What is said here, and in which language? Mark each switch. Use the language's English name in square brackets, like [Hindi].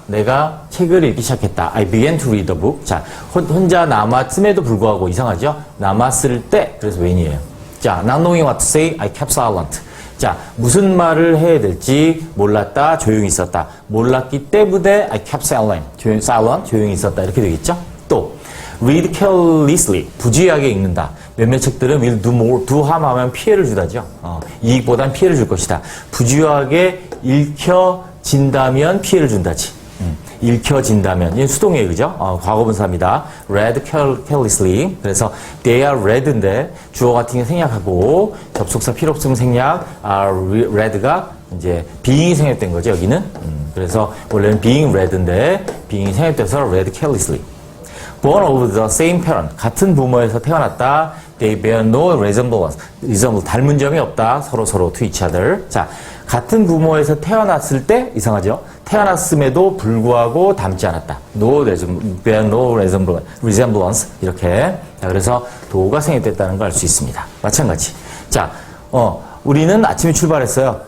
[Korean] 내가 책을 읽기 시작했다. [English] I began to read the book. [Korean] 자, 혼자 남았음에도 불구하고 이상하죠? 남았을 때, 그래서 when이에요. [English] 자, not knowing what to say, I kept silent. [Korean] 자, 무슨 말을 해야 될지 몰랐다. 조용히 있었다. 몰랐기 때문에 [English] I kept silent. [Korean] 조용히 있었다. 이렇게 되겠죠? 또, [English] read carelessly. [Korean] 부주의하게 읽는다. 몇몇 책들은 [English] will do harm [Korean] 하면 피해를 주다죠. 이익보단 피해를 줄 것이다. 부주의하게 읽혀진다면 피해를 준다지. 읽혀진다면. 이건 수동이에요. 그죠? 과거분사입니다. [English] read carelessly. [Korean] 그래서 [English] they are read [Korean] 인데 주어 같은 게 생략하고 접속사 필요 없으면 생략. read가 이제 being이 생략된 거죠. 여기는. 그래서 원래는 [English] being read [Korean] 인데 being이 생략돼서 [English] read carelessly. born of the same parent. [Korean] 같은 부모에서 태어났다. [English] They bear no resemblance. [Korean] 닮은 점이 없다. 서로 [English] to each other. [Korean] 자, 같은 부모에서 태어났을 때 이상하죠? 태어났음에도 불구하고 닮지 않았다. [English] bear no resemblance. 이렇게. [Korean] 자, 그래서 do가 생략됐다는 걸 알 수 있습니다. 마찬가지. 자, 우리는 아침에 출발했어요.